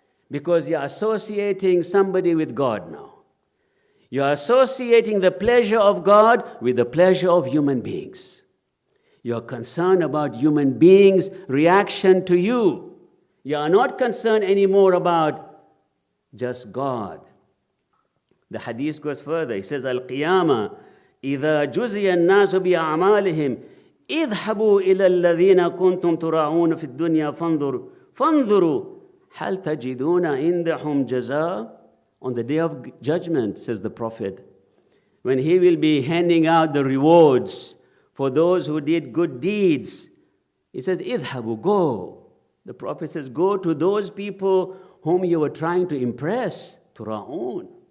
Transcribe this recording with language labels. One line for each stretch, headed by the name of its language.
English: Because you're associating somebody with God now. You're associating the pleasure of God with the pleasure of human beings. You're concerned about human beings' reaction to you. You are not concerned anymore about just God. The hadith goes further. He says, Al-Qiyamah,
Arabic: إِذَا جُزِيَ النَّاسُ بِأَعْمَالِهِمْ اذهبوا إلى الذين كنتم تراعون في الدنيا فانظروا هل تجدون عندهم جزاء.
English: On the day of judgment, says the Prophet, when he will be handing out the rewards for those who did good deeds, he says, اذهبوا, go. The Prophet says, go to those people whom you were trying to impress, تراعون.